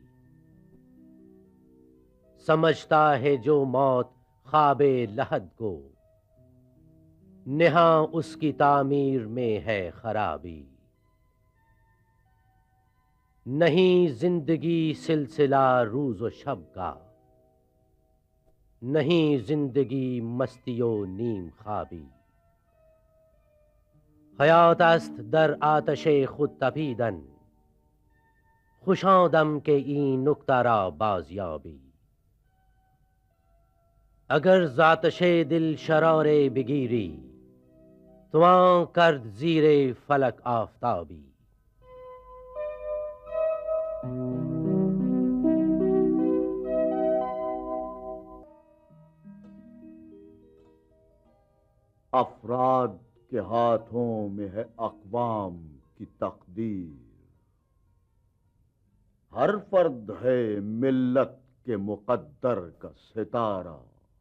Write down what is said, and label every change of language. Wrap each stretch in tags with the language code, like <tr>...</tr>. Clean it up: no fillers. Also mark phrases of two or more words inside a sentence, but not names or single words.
<ur>سمجھتا ہے جو موت خواب لحد کو، نہاں اس کی تعمیر میں ہے خرابی۔ نہیں زندگی سلسلہ روز و شب کا، نہیں زندگی مستی و نیم خوابی۔</ur> <fa>حیات است در آتش خود تپیدن، خوش آدم که این نکته را بازیابی۔ اگر ز آتش دل شراره بگیری، توان کرد زیر فلک آفتابی۔</fa> <ur>افراد کے ہاتھوں میں ہے اقوام کی تقدیر، ہر فرد ہے ملت کے مقدر کا ستارہ۔</ur>